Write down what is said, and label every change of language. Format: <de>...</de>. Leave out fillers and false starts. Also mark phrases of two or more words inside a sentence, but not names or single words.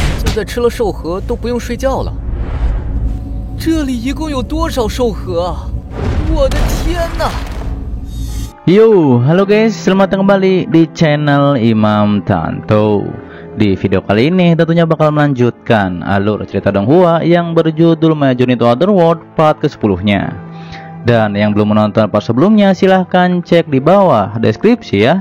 <zh>在吃了兽核都不用睡觉了。这里一共有多少兽核啊？我的天哪！</zh> <id>Yo, halo guys, selamat datang kembali di channel Imam Tanto. Di video kali ini tentunya bakal melanjutkan alur cerita Donghua yang berjudul My Journey to Otherworld part ke-10-nya. Dan yang belum menonton part sebelumnya silahkan cek di bawah deskripsi ya.</id>